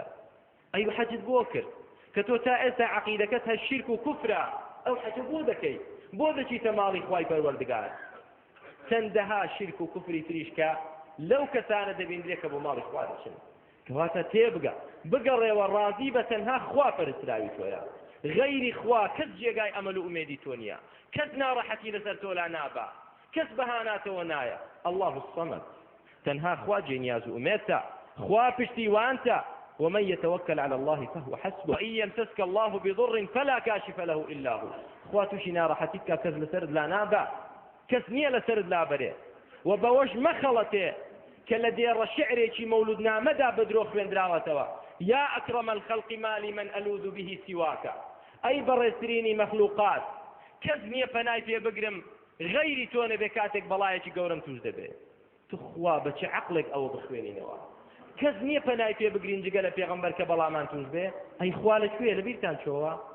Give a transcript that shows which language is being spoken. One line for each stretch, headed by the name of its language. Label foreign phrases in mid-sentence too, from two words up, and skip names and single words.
Central Kurdish: ئەی حەجت بۆ کرد کە تۆ تا ئێستا عەقیدەکەت هە شیرک و کوفرە ئەو حەجە بۆ دەکەی بۆ دەچیتە ماڵی خوای پەروەردگار چەندەها شرک و کوفری تریش کە لەو کەسانە دەبیندرێت کە بۆ ماڵی خوا دەچن کەواتە تێبگە بگەڕێەوە ڕازی بە تەنها خوا پەرستراوی تۆیە غەیری خوا کەس جێگای ئەمەل و ئومێدی تۆ نییە کەس ناڕەحەتی لەسەر تۆ لا نابا کەس بەهاناتەوە نایە
Arabic: الله الصەمەد
Central Kurdish: تەنها خوا جێنیاز و ئومێدتە خوا پشتیوانتە
Arabic: ومن يتوكل على الله فهو حسبه وإن يمسسك الله بضر فلا كاشف له إلا هو
Central Kurdish: خواتوشي ناڕەحەتیت کە کەس لەسەرت لا نابا کەس نییە لەسەرت لا بەرێ و بەوەش مەخەڵەتێ کە لە دێڕە شعرێکی مەولودنامەدا بەدرۆ خوێندراوەتەوە
Arabic: یا ئەکرەمە الخەڵقی مالی من ئەلوذ به سیواکە
Central Kurdish: ئەی بەڕێزترینی مەخلوقات کەس نییە پەنای پێ بگرم غەیری تۆ نەبێ کاتێک بەڵایەکی گەورەم توش دەبێ تو خوا بە چه عەقڵێک ئەوە بخوێنینەوە کەس نییە پەنای پێ بگرین جگە لە پێغەمبەر کە بەڵامان توش بێ ئەی خوا لەکوێ لەبیرتان چۆوە